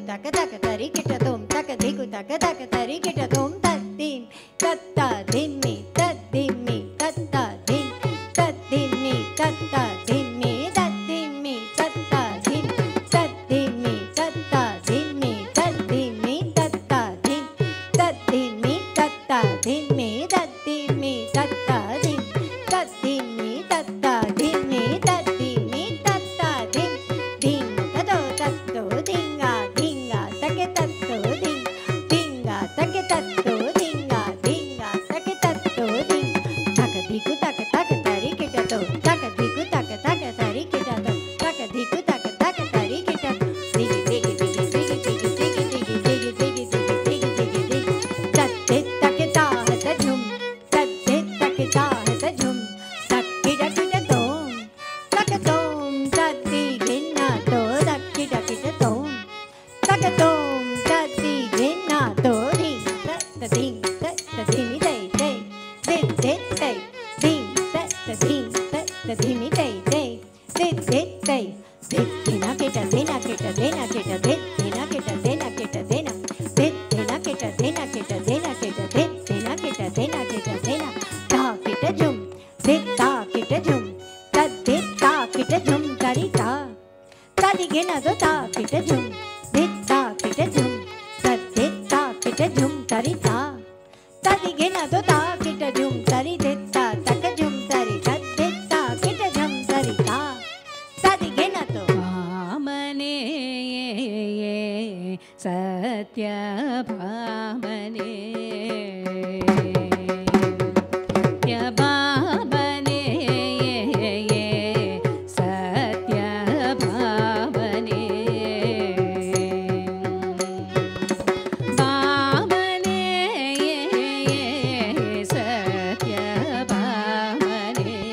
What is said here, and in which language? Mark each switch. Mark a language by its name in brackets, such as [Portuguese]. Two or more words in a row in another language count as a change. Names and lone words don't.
[Sanskrit] taka tari kita tom, takadiku taka tari kita tom, tadim tatta dimmi taddimmi tatta dim taddimmi tatta dimmi taddimmi tatta dim taddimmi tatta dimmi taddimmi tatta dim taddimmi tatta dimmi taddimmi tatta dim taddimmi tatta dimmi taddimmi tatta dim ding tato tatto dinga dinga take tatto ding dinga take tatto dinga dinga take tatto ding takadiku taka tari kita to takadiku taka tari kita to takadiku taka tari kita digi digi digi digi digi digi digi digi digi digi digi digi tatte take ta ta jhum tatte take ta ta jhum takkida kita tom takatom tatti ginna to takkida kita tom takatom tatti ginna to ding tatta ding tatta ding day day day day day ding tatta ding tatta ding day day day day day dena kita dena kita dena kita dena kita dena kita dena dena kita dena kita dena kita dena kita dena kita dena ta kita jum ta kita jum ta kita jum tari ta tadi gena do ta kita jum ta kita jum ta kita jum tari ta tadi gena do ta kita jum tari ta taka jum tari ta kita jum tari ta tadi gena do भामने सत्यभामने सत्यभामने सत्यभामने भामने सत्यभामने